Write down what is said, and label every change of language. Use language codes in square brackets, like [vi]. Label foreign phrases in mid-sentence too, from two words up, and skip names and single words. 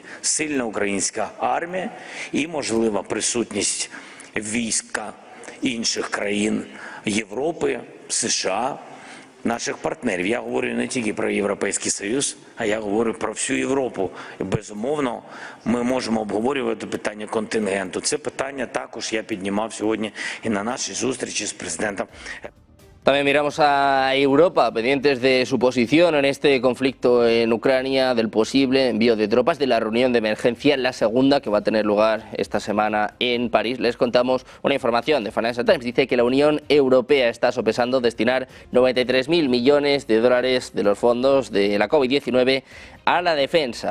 [uk] Сильна українська армія і можлива присутність війська інших країн Європи, США, наших партнерів. Я говорю не тільки про Європейський Союз, а я говорю про всю Європу. І, безумовно, ми можемо обговорювати питання контингенту. Це питання також я піднімав сьогодні і на нашій зустрічі з президентом. [es] También miramos a Europa, pendientes de su posición en este conflicto en Ucrania, del posible envío de tropas, de la reunión de emergencia, la segunda que va a tener lugar esta semana en París. Les contamos una información de Financial Times. Dice que la Unión Europea está sopesando destinar 93.000 millones de dólares de los fondos de la COVID-19 a la defensa.